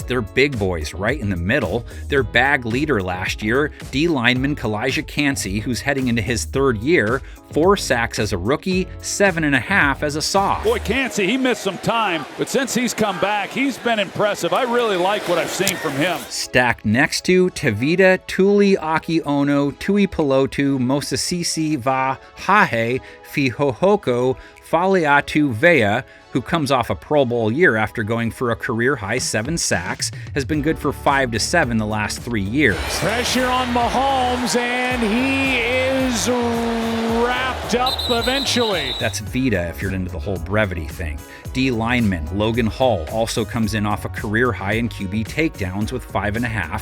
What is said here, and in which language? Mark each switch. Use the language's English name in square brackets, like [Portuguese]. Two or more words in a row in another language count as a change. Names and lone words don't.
[English] They're big boys right in the middle. Their bag leader last year, D lineman Kalijah Cansey, who's heading into his 3rd year, 4 sacks as a rookie, 7.5 as a soft. Boy, Cansey, he missed some time, but since he's come back, he's been impressive. I really like what I've seen from him. Stacked next to Tavita Tuli Aki Ono, Tui Pelotu, Mosasisi Va Hahe, Fihohoko, Faliatu Vea, who comes off a Pro Bowl year after going for a career-high 7 sacks, has been good for 5 to 7 the last 3 years. Pressure on Mahomes, and he is wrapped up eventually. That's Vita if you're into the whole brevity thing. D lineman Logan Hall also comes in off a career high in QB takedowns with 5.5.